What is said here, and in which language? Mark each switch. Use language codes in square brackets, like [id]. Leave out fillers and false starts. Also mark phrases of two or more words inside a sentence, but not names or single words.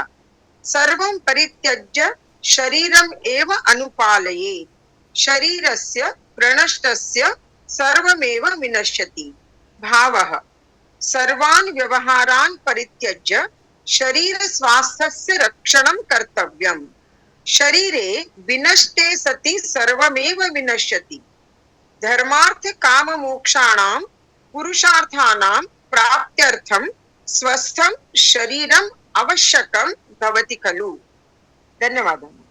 [sa] సర్వం పరిత్యజ్య శరీరం ఏవ అనుపాలయేత్ శరీరస్య ప్రణష్టస్య సర్వమేవ వినశ్యతి. భావః సర్వాన్ వ్యవహారాన్ పరిత్యజ్య శరీర స్వాస్థ్యస్య రక్షణం కర్తవ్యం. शरीरे विनष्टे सति सर्वमेव विनश्यति। धर्मार्थ काम मोक्षाणां पुरुषार्थानां प्राप्त्यर्थं स्वस्थं शरीरम् आवश्यकं भवति खलु। धन्यवादः।